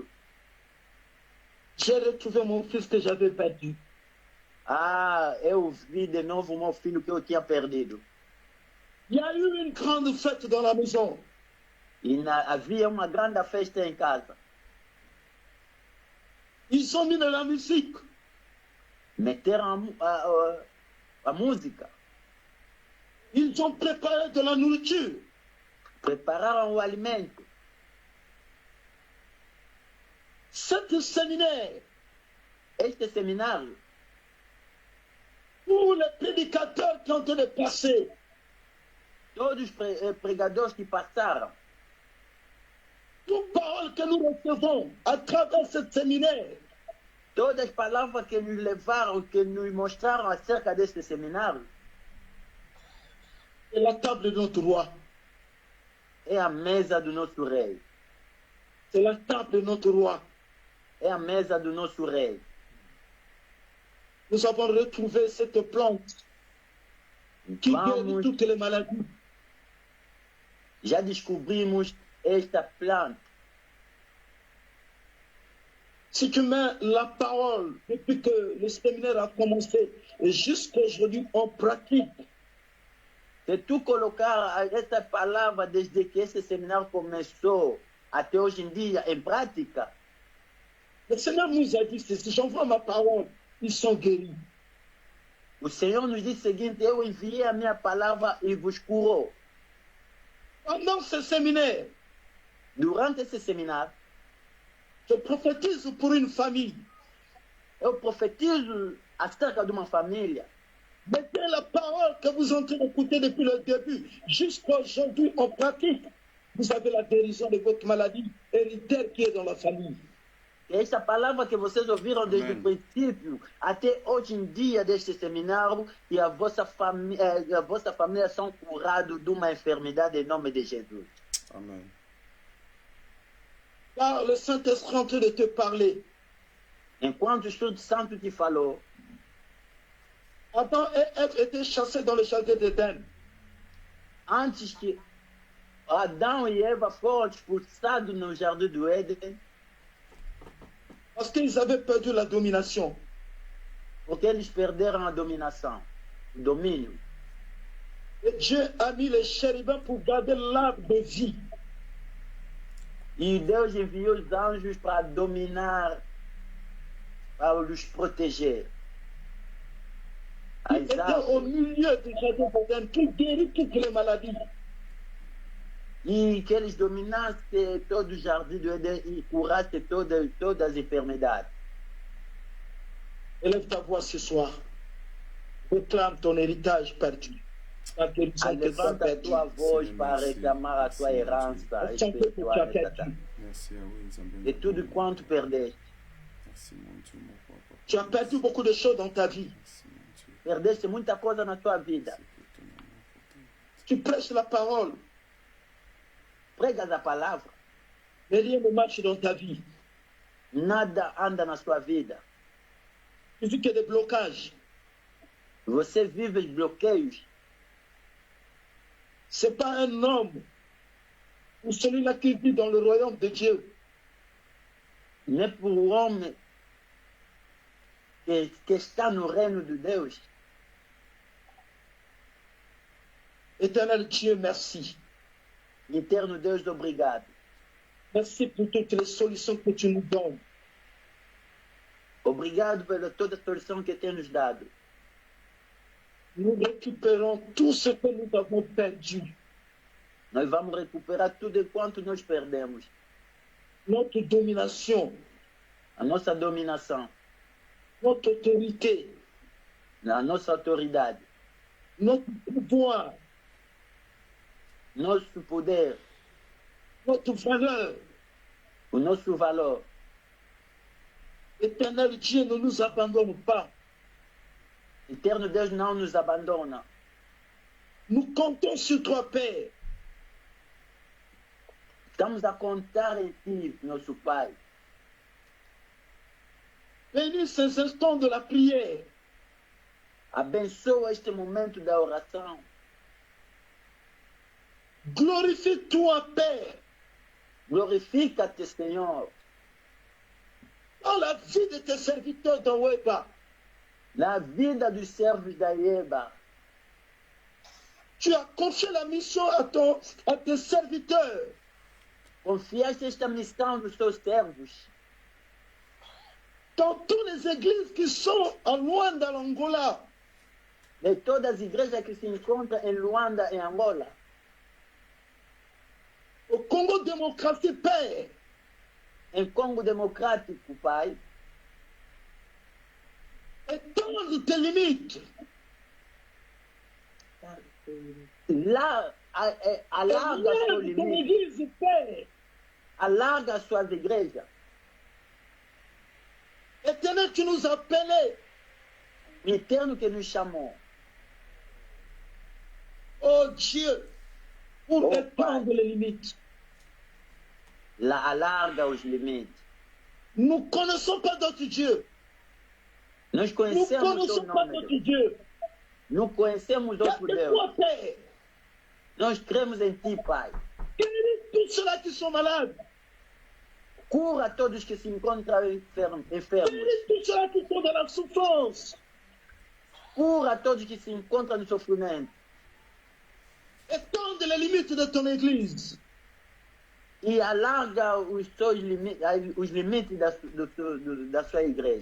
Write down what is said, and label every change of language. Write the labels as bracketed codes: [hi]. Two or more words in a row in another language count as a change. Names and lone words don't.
[fr] J'ai retrouvé mon fils que j'avais perdu. [pt] Ah, eu vi de novo meu filho que eu tinha perdido. [fr] Il y a eu une grande fête dans la maison. [pt] Havia uma grande festa em casa. [fr] Ils ont mis de la musique. [pt] Meteram a música. [fr] Ils ont préparé de la nourriture. [pt] Prepararam o alimento. [fr] Cet séminaire, [pt] Este seminário, [fr] où les prédicateurs qui ont été passés, [pt] todos os pregadores que passaram, [fr] toute parole que nous recevons à travers ce séminaire, [pt] todas as palavras que nos levaram, que nos mostraram acerca deste seminário, [fr] c'est la table de notre roi. [pt] é a mesa do nosso rei. [fr] C'est la table de notre roi. [pt] É a mesa do nosso rei. [fr] Nous avons retrouvé cette plante qui guérit toutes les maladies. [pt] Já descobrimos esta planta. [fr] Si tu mets la parole depuis que le séminaire a commencé et jusqu'à aujourd'hui, on pratique. [pt] Se tu colocar essa palavra desde que esse seminário começou até hoje em dia em prática, [fr] Le Seigneur nous a dit ceci, j'envoie ma parole, ils sont guéris. [pt] o Senhor nos diz o seguinte: eu enviei a minha palavra e vos curou. [fr] Pendant ce séminaire, [pt] Durante esse seminário, [fr] je prophétise pour une famille. [pt] eu profetizo acerca de uma família. [fr] Mettez la parole que vous êtes en train d'écouter depuis le début, jusqu'à aujourd'hui, on pratique. Vous avez la guérison de votre maladie héréditaire qui est dans la famille. [pt] Essa palavra que vocês ouviram desde Amém. o princípio até hoje em dia deste seminário, e a vossa família são curados de uma enfermidade em nome de Jesus. Amen. [fr] Car le Saint-Esprit est en train de te parler. [pt] Enquanto o Espírito Santo te falou, [fr] Adam et Ève étaient chassés dans le jardin d'Éden. [pt] antes que Adão e Eva foram expulsados no jardim do Éden, [fr] Parce qu'ils avaient perdu la domination. [pt] porque eles perderam a dominação, o domínio. [fr] Et Dieu a mis les chérubins pour garder l'arbre de vie. [pt] E Deus enviou os anjos para dominar, para os proteger. [fr] Ils [pt] As [fr] étaient au [pt] árvores. [fr] milieu du jardin d'Éden qui guérit toutes les maladies. [pt] E que eles dominassem todo o jardim do Éden e curassem todas as enfermidades. [fr] Élève ta voix ce soir. Réclame ton héritage perdu. La guérison que tu as [pt] Levanta a [fr] perdue. [pt] tua voz Sim, para sim. reclamar a tua Sim, herança [fr] Chante que tu as [pt] espiritual nesta [fr] perdu. [pt] tarde. [fr] Merci à vous, Nzambe. [pt] De tudo quanto perdeste. [fr] Merci mon Dieu, mon papa. Tu as perdu beaucoup de choses dans ta vie. Merci mon Dieu. [pt] Perdeste muita coisa na tua vida. [fr] Merci pour ton amour, pour ton- Tu prêches la parole, [pt] Pregas a palavra, [fr] mais rien ne marche dans ta vie. [pt] nada anda na sua vida. [fr] Tu vis que des blocages. [pt] Você vive bloqueios. [fr] Ce n'est pas un homme ou celui-là qui vit dans le royaume de Dieu. [pt] Não é para o homem que está no reino de Deus. [fr] Éternel Dieu, merci. [pt] Eterno Deus, obrigado. [fr] Merci pour toutes les solutions que tu nous donnes. [pt] Obrigado pela toda a solução que tem nos dado. [fr] Nous récupérons tout ce que nous avons perdu. [pt] Nós vamos recuperar tudo enquanto nós perdemos. [fr] Notre domination, [pt] A nossa dominação, [fr] notre autorité, [pt] a nossa autoridade, [fr] notre pouvoir, [pt] nosso poder, [fr] notre valeur. [pt] o nosso valor. [fr] Éternel Dieu, ne nous abandonne pas. [pt] Eterno Deus não nos abandona. [fr] Nous comptons sur toi, Père. [pt] Estamos a contar em Ti, nosso Pai. [fr] Bénis ces instants de la prière. [pt] Abençoa este momento da oração. [fr] Glorifie-toi, Père, [pt] Glorifica-te, Senhor, [fr] dans la vie de tes serviteurs de Weba. [pt] na vida dos servos da Ieba. [fr] Tu as confié la mission à tes serviteurs. [pt] Confiaste esta missão dos teus servos. [fr] Dans toutes les églises qui sont à Luanda, l'Angola, [pt] De todas as igrejas que se encontram em Luanda, em Angola, [fr] au Congo démocratie, Père, [pt] em Congo Democrático, Pai, [fr] étends tes limites. [pt] lá, alarga as suas [fr] Élève ton [pt] limites, [fr] église, Père. [pt] alarga as suas igrejas. [fr] Éternel, tu nous as appelés. [pt] Eterno que nos chamou. [fr] Oh Dieu, pour [pt] Oh, [fr] étendre les limites. [pt] Lá alarga os limites. [fr] Nous ne connaissons pas d'autre Dieu. [pt] Nós [fr] Nous ne [pt] conhecemos o [fr] connaissons [pt] teu [fr] pas [pt] nome, [fr] d'autre [pt] Deus. [fr] Dieu. [pt] Não conhecemos outro [fr] Garde [pt] Deus. [fr] toi, Père. [pt] Nós cremos em Ti, Pai. [fr] Guéris tous ceux-là qui sont malades. [pt] Cura todos que se encontram enfermos. [fr] Guéris tous ceux-là qui sont dans la souffrance. [pt] Cura todos que se encontram no sofrimento. [fr] Étends les limites de ton église. [pt] E alarga os limites da sua igreja.